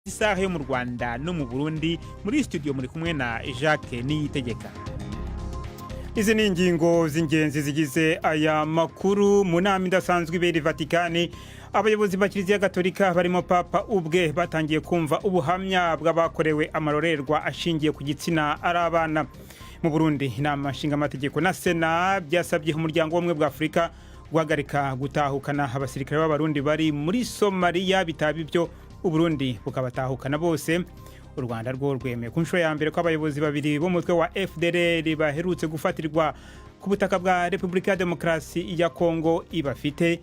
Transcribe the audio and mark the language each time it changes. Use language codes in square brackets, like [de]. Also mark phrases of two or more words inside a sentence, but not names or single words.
[rw] isaha yo mu Rwanda no mu Burundi. Muri studio muri kumwe na Jacques Niyitegeka. Izi ni ingingo z'ingenzi zigize aya makuru. Mu nama idasanzwe ibera i Vatikani, abayobozi ba Kiliziya Gatolika barimo Papa ubwe batangiye kumva ubuhamya bw'abakorewe amarorerwa ashingiye ku gitsina ari abana. Mu Burundi, inama nshingamateka na Sena byasabye umuryango w'ubumwe bwa Afurika guhagarika gutahukana abasirikare b'Abarundi bari muri Somalia, bitaba ibyo Uburundi bukabatahukana bose. U Rwanda rwo rwemeye ku nshuro ya mbere ko abayobozi babiri b'umutwe wa FDLR baherutse gufatirwa ku butaka bwa Repubulika ya Demokarasi ya Kongo ibafite.